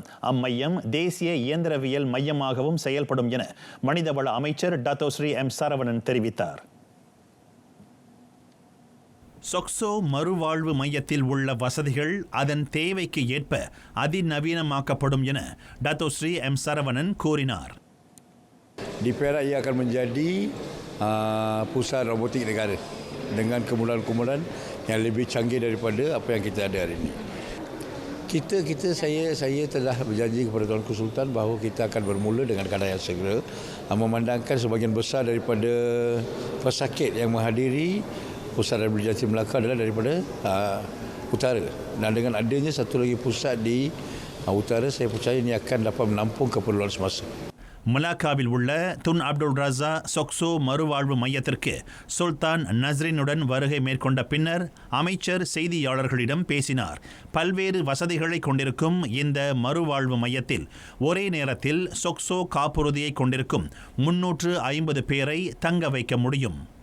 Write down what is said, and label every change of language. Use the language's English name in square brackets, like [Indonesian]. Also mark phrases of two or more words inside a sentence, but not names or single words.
[Tamil] அம்மையம் தேசிய இயந்திரவியல் மையமாகவும் செயல்படும் என மனிதவள அமைச்சர் டாக்டர் ஸ்ரீ எம் சரவணன் தெரிவித்தார். சொக்சோ மறுவாழ்வு மையத்தில் உள்ள வசதிகள் அதன் தேவைக்கு ஏற்ப அதிநவீனமாக்கப்படும் என டத்தோஸ்ரீ எம் சரவணன் கூறினார். [Malay] Di Perak ia akan menjadi pusat robotik negara dengan kemudahan-kemudahan yang lebih canggih daripada apa yang kita ada hari ini. Saya telah berjanji kepada Tuan Sultan bahawa kita akan bermula dengan keadaan yang segera, memandangkan sebahagian besar daripada pesakit yang menghadiri pusat rehabilitasi Melaka adalah daripada utara, dan dengan adanya satu lagi pusat di utara, saya percaya ini akan dapat menampung keperluan semasa. [Tamil] மலாக்காவில் உள்ள துன் அப்துல் ரஸா சொக்சோ மறுவாழ்வு மையத்திற்கு சுல்தான் நஸ்ரினுடன் வருகை மேற்கொண்ட பின்னர் அமைச்சர் செய்தியாளர்களிடம் பேசினார். பல்வேறு வசதிகளை கொண்டிருக்கும் இந்த மறுவாழ்வு மையத்தில் ஒரே நேரத்தில் சொக்சோ காப்புறுதியை கொண்டிருக்கும் 350 பேரை தங்க வைக்க முடியும்.